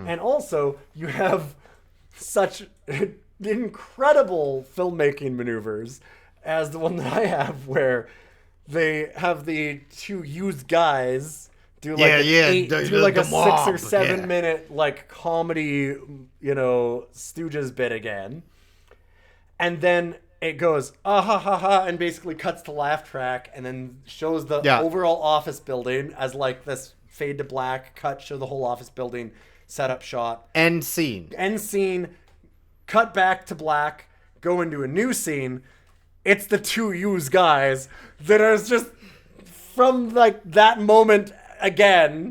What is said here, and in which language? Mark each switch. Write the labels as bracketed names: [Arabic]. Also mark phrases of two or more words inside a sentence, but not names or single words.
[English] And also, you have such incredible filmmaking maneuvers as the one that I have, where they have the 2 used guys do like a 6 or 7 minute like comedy, Stooges bit again, and then it goes ah ha ha ha and basically cuts to laugh track and then shows the overall office building as like this fade to black cut, show the whole office building setup shot, end scene, cut back to black, go into a new scene. It's the 2 used guys that are just from like that moment again.